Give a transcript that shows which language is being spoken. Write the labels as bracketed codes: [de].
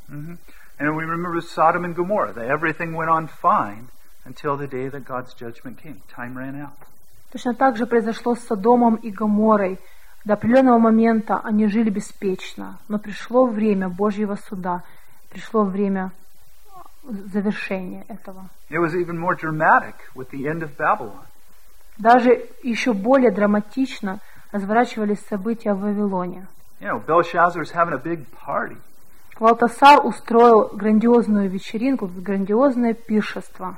[en] Mm-hmm. And we remember Sodom and Gomorrah, that everything went on fine until the day that God's judgment came. Time ran out. [ru] Точно так же произошло с Содомом и Гоморой. До определенного момента они жили беспечно, но пришло время Божьего суда, пришло время завершения этого. [en] It was even more dramatic with the end of Babylon. [ru] Даже еще более драматично разворачивались события в Вавилоне. [en] You know, Belshazzar's having a big party. [ru] Валтасар устроил грандиозную вечеринку, грандиозное пиршество.